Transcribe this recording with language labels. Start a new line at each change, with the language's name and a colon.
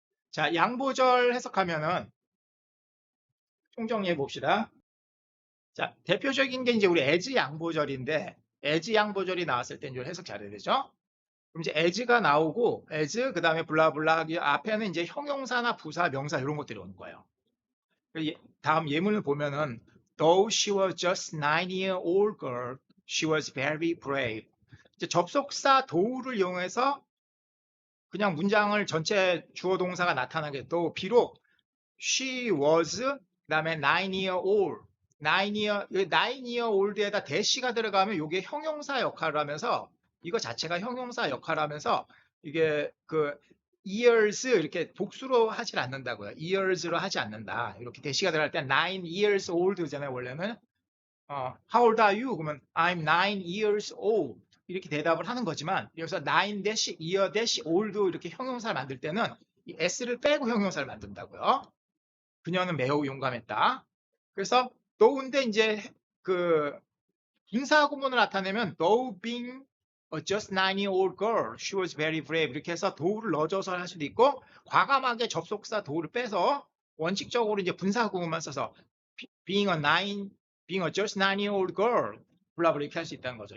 Korean: 자, 양보절 해석하면은 총정리해 봅시다. 자, 대표적인 게 이제 우리 as 양보절인데 as 양보절이 나왔을 때 이제 해석 잘해야 되죠? 그럼 이제 as가 나오고 as 그다음에 블라블라 앞에는 이제 형용사나 부사, 명사 이런 것들이 오는 거예요. 다음 예문을 보면은
English: though she was just 9-year-old girl, she was very brave.
Korean: 이제 접속사 though를 이용해서 그냥 문장을 전체 주어 동사가 나타나게 또 비록
English: she was
Korean: 그다음에 9-year-old 9-year-old에다 대시가 들어가면 이게 형용사 역할을 하면서 이거 자체가 형용사 역할을 하면서 이게 그 years 이렇게 복수로 하질 않는다고요. years로 하지 않는다. 이렇게 대시가 들어갈 때
English: 9 years old
Korean: 잖아요. 원래는
English: how old are you?
Korean: 그러면
English: I'm 9 years old.
Korean: 이렇게 대답을 하는 거지만 여기서
English: 9 dash year dash old
Korean: 이렇게 형용사를 만들 때는 이 s를 빼고 형용사를 만든다고요. 그녀는 매우 용감했다. 그래서 though인데 이제 그 분사 구문을 나타내면
English: though being a just 9-year-old girl, she was very brave
Korean: 이렇게 해서 though를 넣어줘서 할 수도 있고 과감하게 접속사 though를 빼서 원칙적으로 이제 분사 구문만 써서
English: being a just 9-year-old girl
Korean: 블라블라 이렇게 할 수 있다는 거죠.